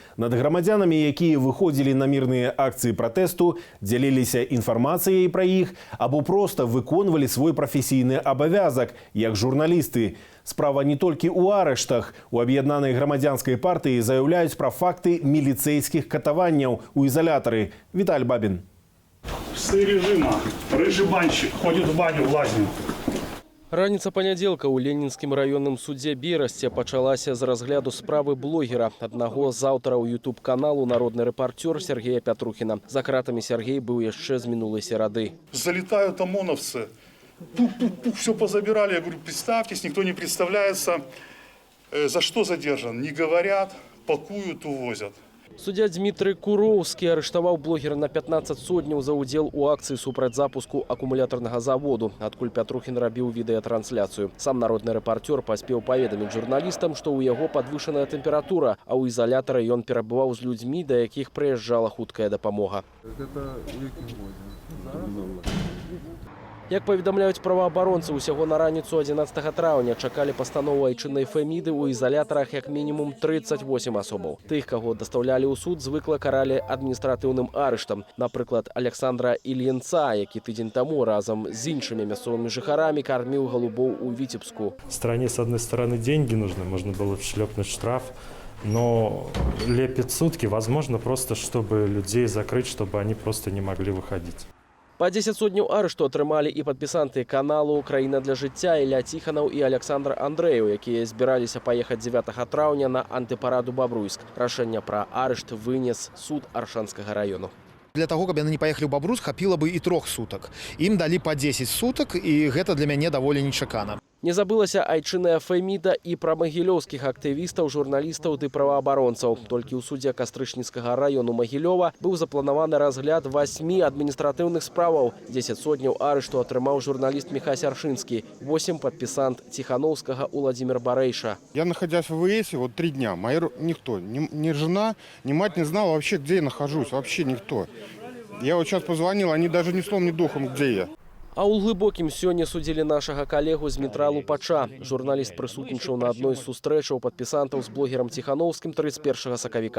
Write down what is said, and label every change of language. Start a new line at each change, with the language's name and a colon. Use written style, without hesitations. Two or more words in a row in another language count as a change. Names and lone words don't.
Belarusian: Над грамадзянамі, якія выходзілі на мірныя акцыі пратэсту, дзяліліся інфармацыяй пра іх або проста выконвалі свой прафесійны абавязак, як журналісты. Справа не толькі ў арыштах. У аб'яднанай грамадзянскай партыі заяўляюць пра факты міліцэйскіх катаванняў у ізалятары. Віталь Бабін.
Russian: Псы режима. Рыжий банщик ходит в баню, в лазню.
Belarusian: Раніца панядзелка ў Ленінскім раённым судзе Берасце пачалася з разгляду справы блогера, аднаго з аўтараў YouTube-каналу «Народны рэпартёр» Сергея Пятрухіна. За кратамі Сергей быў яшчэ з мінулай серады.
Russian: Залетают ОМОНовцы. Пух-пух-пух, все позабирали. Я говорю, представьтесь, никто не представляется. За что задержан? Не говорят, пакуют, увозят.
Belarusian: Суддя Дмітрый Куроўскі арыштаваў блогера на 15 сотняў за ўдзел у акцыі супраць запуску акумулятарнага заводу, адкуль Пятрухін рабіў відэатрансляцыю. Сам народны рэпартёр паспеў паведаміць журналістам, што ў яго падвышаная тэмпература, а ў ізалятары ён перабываў з людзьмі, да якіх прыязджала хуткая дапамога. Як паведамляюць праваабаронцы, усяго на раніцу 11 траўня чакалі пастанову айчыннай Феміды ў ізалятарах як мінімум 38 асобаў. Тых, каго дастаўлялі ў суд, звыкла каралі адміністратыўным арыштам. Напрыклад, Александра Ільінца, які тыдзень таму разам з іншымі мясцовымі жыхарамі карміў голубоў у Віцебску.
Russian: Стране, с одной стороны, деньги нужны, можно было шлепнуть штраф, но лепит сутки, возможно, просто чтобы людей закрыть, чтобы они просто не могли выходить.
Belarusian: Па 10 сотняў арышту атрымалі і падпісанты каналу «Краіна для жыцця» Ілля Ціханаў і Александр Андрэеў, якія збіраліся паехаць 9 траўня на антыпараду Бабруйск. Рашэнне пра арышт вынес суд Аршанскага раёну. Для того, каб яны не паехалі ў Бабруйск, хапіла бы і 3 сутак. Ім далі па 10 сутак, і гэта для мяне даволі нечакана. Не забылася айчынная Феміда і пра магілёўскіх актывістаў, журналістаў ды праваабаронцаў. Толькі ў судзе Кастрычніцкага раёну Магілёва быў запланаваны разгляд 8 адміністратыўных справаў. 10 сотняў арышту атрымаў журналіст Міхась Аршынскі, 8 падпісант Ціхановскага Уладзімір Барэйша.
Russian: Я, находясь в ИВС, вот 3 дня, никто, ни жена, ни мать не знала вообще, где я нахожусь, вообще никто. Я вот сейчас позвонил, они даже ни словом, ни духом, где я.
Belarusian: А ў глыбокім сёння судзілі нашага калегу Змітра Лупача. Журналіст прысутнічаў на адной з сустрэчаў падпісантаў з блогерам Ціхановскім 31 сакавіка.